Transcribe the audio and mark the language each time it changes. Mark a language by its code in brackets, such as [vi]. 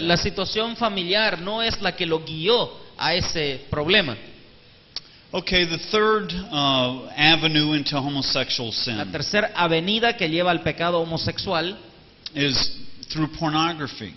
[es] la situación familiar no es la que lo guió a ese problema. [en] Okay, the third avenue into homosexual [es] La sin tercera avenida que lleva al pecado homosexual [en] is through pornography.